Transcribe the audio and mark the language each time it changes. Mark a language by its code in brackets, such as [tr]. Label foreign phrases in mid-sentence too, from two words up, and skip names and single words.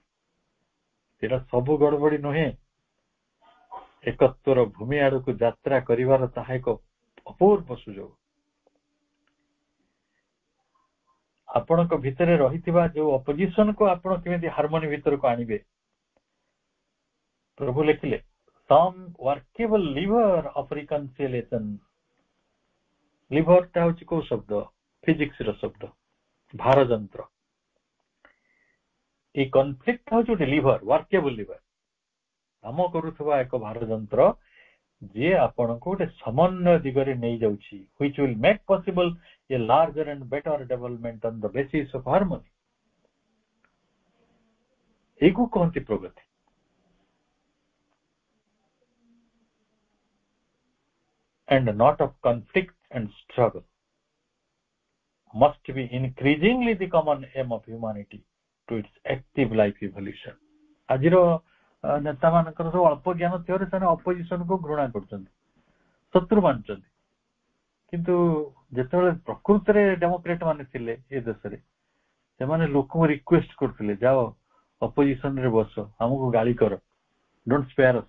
[or] ଏଇଟା ସବୁ ଗଡବଡି ନୁହେଁ, ଏକତ୍ୱର ଭୂମି ଆଡକୁ ଯାତ୍ରା କରିବାର ତାହା ଏକ ଅପୂର୍ବ ସୁଯୋଗ। ଆପଣଙ୍କ ଭିତରେ ରହିଥିବା ଯୋଉ ଅପୋଜିସନକୁ ଆପଣ କେମିତି ହାରମୋନି ଭିତରକୁ ଆଣିବେ, ପ୍ରଭୁ ଲେଖିଲେ [en] some workable lever of reconciliation। [or] ଲିଭର ଟା ହଉଛି କୋଉ ଶବ୍ଦ? ଫିଜିକ୍ସ ର ଶବ୍ଦ, ଭାର ଯନ୍ତ୍ର। এই କନଫ୍ଲିକ୍ଟ ହଉଛି ଗୋଟେ ଲିଭର, [en] workable lever, [or] କାମ କରୁଥିବା ଏକ ଭାର ଯନ୍ତ୍ର ଯିଏ ଆପଣଙ୍କୁ ଗୋଟେ ସମନ୍ୱୟ ଦିଗରେ ନେଇଯାଉଛି, [en] which will make possible a larger and better development on the basis of harmony। [or] ଏଇକୁ କହନ୍ତି ପ୍ରଗତି। [en] and not of conflict and struggle must be increasingly the common aim of humanity to its active life evolution। [or] ଆଜିର ନେତା ମାନଙ୍କର ସବୁ ଅଳ୍ପ ଜ୍ଞାନ ଥିବାରୁ ସେମାନେ ଅପୋଜିସନ କୁ ଘୃଣା କରୁଛନ୍ତି, ଶତ୍ରୁ ମାନୁଛନ୍ତି। କିନ୍ତୁ ଯେତେବେଳେ ପ୍ରକୃତରେ ଡେମୋକ୍ରେଟ ମାନେ ଥିଲେ ଏ ଦେଶରେ, ସେମାନେ ଲୋକଙ୍କୁ ରିକ୍ୱେଷ୍ଟ କରୁଥିଲେ ଯାଅ ଅପୋଜିସନ ରେ ବସ, ଆମକୁ ଗାଳି କର, [en] don't spare us.